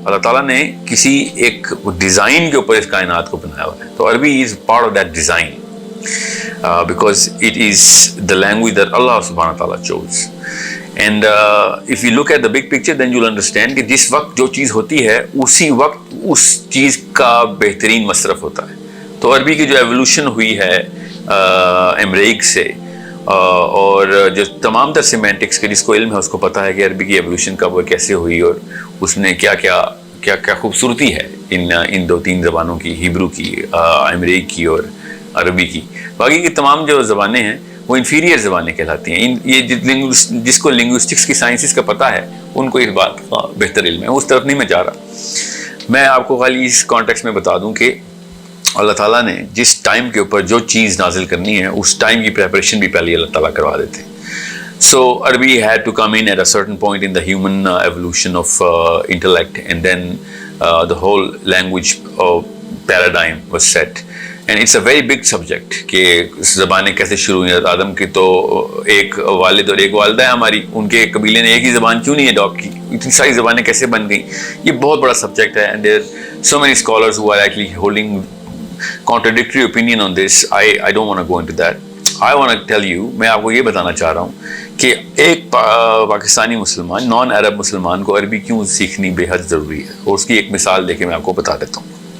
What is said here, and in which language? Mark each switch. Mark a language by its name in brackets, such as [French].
[Urdu] اللہ تعالیٰ نے کسی ایک ڈیزائن کے اوپر اس کائنات کو بنایا ہوا ہے. [English] تو عربی is part of that design because it is the language that Allah subhanahu wa ta'ala chose. And if you look at the big picture, then you'll understand [Urdu] کہ جس وقت جو چیز ہوتی ہے اسی وقت اس چیز کا بہترین مصرف ہوتا ہے. تو عربی کی جو ایولیوشن ہوئی ہے ایمریک سے, اور جو تمام تر سیمینٹکس کے جس کو علم ہے اس کو پتہ ہے کہ عربی کی ایولیوشن کب اور کیسے ہوئی, اور اس نے کیا خوبصورتی ہے ان دو تین زبانوں کی, ہیبرو کی, ایمریک کی اور عربی کی. باقی کی تمام جو زبانیں ہیں وہ انفیریئر زبانیں کہلاتی ہیں. یہ جس کو لنگوسٹکس کی سائنسز کا پتہ ہے ان کو اس بات کا بہتر علم ہے. اس طرف نہیں میں جا رہا. میں آپ کو خالی اس کانٹیکسٹ میں بتا دوں کہ اللہ تعالیٰ نے جس ٹائم کے اوپر جو چیز نازل کرنی ہے اس ٹائم کی پریپریشن بھی پہلے اللہ تعالیٰ کروا دیتے ہیں. [English] So Arabi had to come in at a certain point in the human evolution of intellect, and then the whole language paradigm was set. And it's a very big subject [Urdu] کہ زبانیں کیسے شروع ہوئی. آدم کی تو ایک والد اور ایک والدہ ہے ہماری, ان کے قبیلے نے ایک ہی زبان کیوں نہیں اڈاپٹ کی؟ اتنی ساری زبانیں کیسے بن گئیں؟ یہ بہت بڑا سبجیکٹ ہے. [English] And there are so many scholars who are actually holding contradictory opinion on this. I don't want to go into that. I want to tell you, [Urdu] میں آپ کو یہ بتانا چاہ رہا ہوں کہ ایک پاکستانی مسلمان, نان عرب مسلمان کو عربی کیوں سیکھنی بے حد ضروری ہے, اور اس کی ایک مثال دے کے میں آپ کو بتا دیتا ہوں.